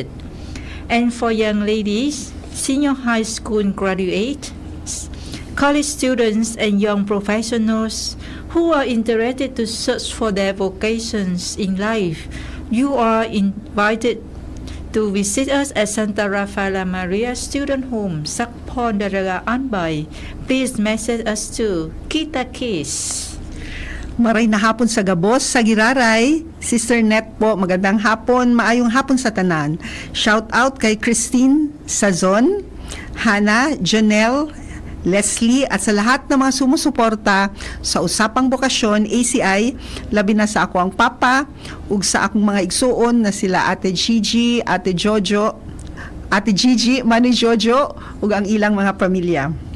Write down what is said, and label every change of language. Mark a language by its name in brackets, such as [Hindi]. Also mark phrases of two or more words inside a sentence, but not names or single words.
[English] And for young ladies, senior high school graduates, college students, and young professionals who are interested to search for their vocations in life, you are invited to visit us at Santa Rafaela Maria Student Home, Sakpon, Daraga, Anbay. Please message us to Kita Kiss. [Bikol] Maray na hapon sa Gabos, sa Giraray. [Cebuano] Sister Net po, [Filipino] magandang hapon, [Cebuano] maayong hapon sa tanan. [English] Shout out [Cebuano] kay Christine Sazon, Hannah, Janelle, Leslie, [Filipino] at sa lahat ng mga sumusuporta sa [Cebuano] Usapang Bokasyon ACI, labi na sa ako ang papa ug sa akong mga igsuon na sila Ate Gigi, Ate Jojo, Ate Gigi, Mani Jojo ug ang ilang mga pamilya.